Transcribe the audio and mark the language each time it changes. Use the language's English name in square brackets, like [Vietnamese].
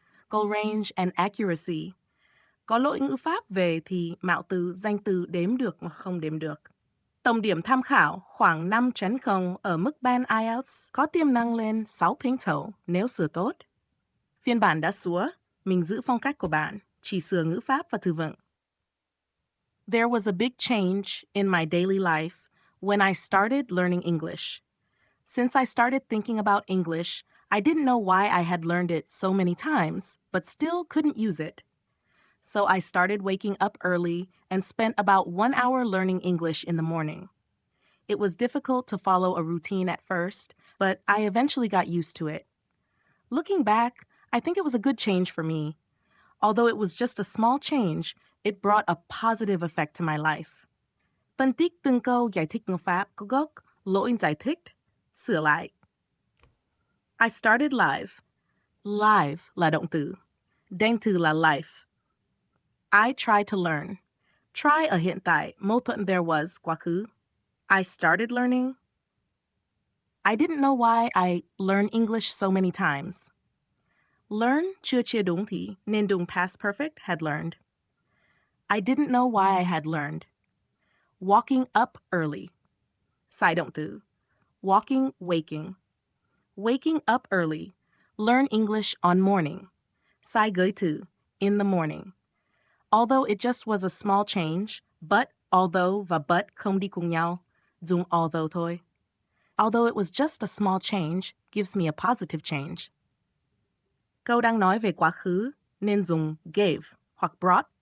[English] Goal range and accuracy, [Vietnamese] có lỗi ngữ pháp về thì mạo từ, danh từ đếm được mà không đếm được. Tổng điểm tham khảo khoảng 5.0 ở mức band IELTS có tiềm năng lên 6 pinto nếu sửa tốt. Phiên bản đã súa, mình giữ phong cách của bạn, chỉ sửa ngữ pháp và từ vựng. [English] There was a big change in my daily life when I started learning English. Since I started thinking about English, I didn't know why I had learned it so many times, but still couldn't use it. So I started waking up early and spent about 1 hour learning English in the morning. It was difficult to follow a routine at first, but I eventually got used to it. Looking back, I think it was a good change for me. Although it was just a small change, it brought a positive effect to my life. [Vietnamese] Phân tích từng câu giải thích ngữ pháp có gốc, lỗi giải thích, sửa lại. [English] I started live. [Vietnamese] Live là động từ. Danh từ là life. [English] I tried to learn. [Vietnamese] Try ở hiện tại, mâu thuẫn there was quá khứ. [English] I started learning. I didn't know why I learned English so many times. [Vietnamese] Learn chưa chia đúng thì nên dùng past perfect had learned. [English] I didn't know why I had learned. Walking up early. [Vietnamese] Sai động từ. [English] Walking, waking. Waking up early. Learn English on morning. [Vietnamese] Sai gới từ. [English] In the morning. Although it just was a small change, but although [Vietnamese] và but không đi cùng nhau, dùng although thôi. [English] Although it was just a small change gives me a positive change. [Vietnamese] Câu đang nói về quá khứ nên dùng gave hoặc brought.